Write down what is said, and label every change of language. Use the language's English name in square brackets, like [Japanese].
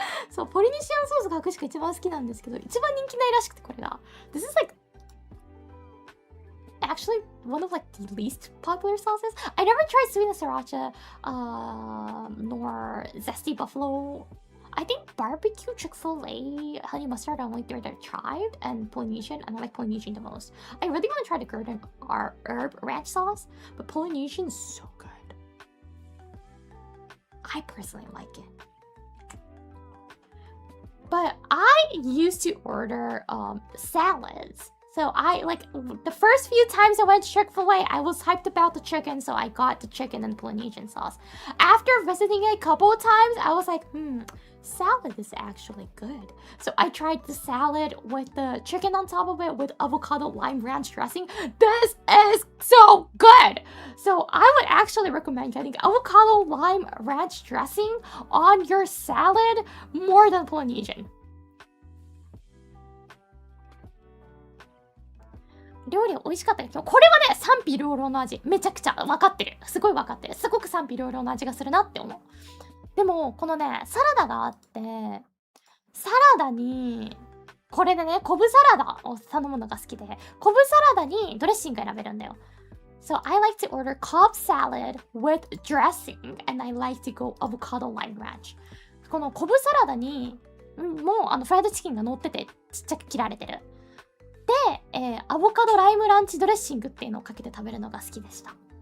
[Japanese] そう、ポリネシアンソースが確か一番好きなんですけど、一番人気ないらしくて、これが。 [English] This is like actually one of like the least popular sauces. I never tried sweet and sriracha, nor zesty buffalo. I think barbecue Chick-fil-A, honey mustard are like they're tried, and Polynesian, and I like Polynesian the most. I really want to try the garden herb ranch sauce, but Polynesian is so good. I personally like it. But I used to order salads. So I like the first few times I went to Chick-fil-A, I was hyped about the chicken, so I got the chicken and Polynesian sauce. After visiting it a couple of times, I was like, salad is actually good. So I tried the salad with the chicken on top of it with avocado lime ranch dressing. This is so good. So I would actually recommend getting avocado lime ranch dressing on your salad more than Polynesian. [Japanese] 料理美味しかったけど、これはね、賛否両論の味。めちゃくちゃ分かってる。すごい分かってる。すごく賛否両論の味がするなって思う。でも、このね、サラダがあって、サラダに、これでね、コブサラダを頼むのが好きで、コブサラダにドレッシング選べるんだよ。 [English] So I like to order Cobb salad with dressing, and I like to go avocado lime ranch. [Japanese] このコブサラダに、もうフライドチキンが乗ってて、ちっちゃく切られてる。で、アボカドライムランチドレッシングっていうのをかけて食べるのが好きでした。